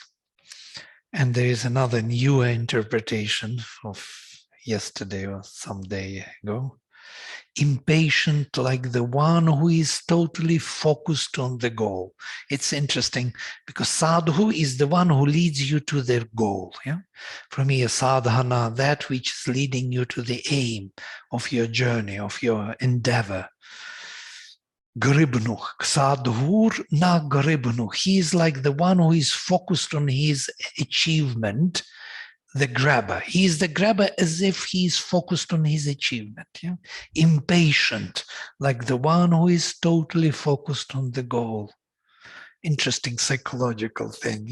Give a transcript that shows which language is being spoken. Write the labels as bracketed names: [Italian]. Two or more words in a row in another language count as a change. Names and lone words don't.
[English] And there is another newer interpretation of yesterday or some day ago: impatient like the one who is totally focused on the goal. It's interesting because sadhu is the one who leads you to their goal. Yeah? From here, sadhana, that which is leading you to the aim of your journey, of your endeavor. Gribnuch, sadhur na gribnuch. He is like the one who is focused on his achievement, the grabber. He is the grabber as if he is focused on his achievement. Yeah? Impatient, like the one who is totally focused on the goal. Interesting psychological thing.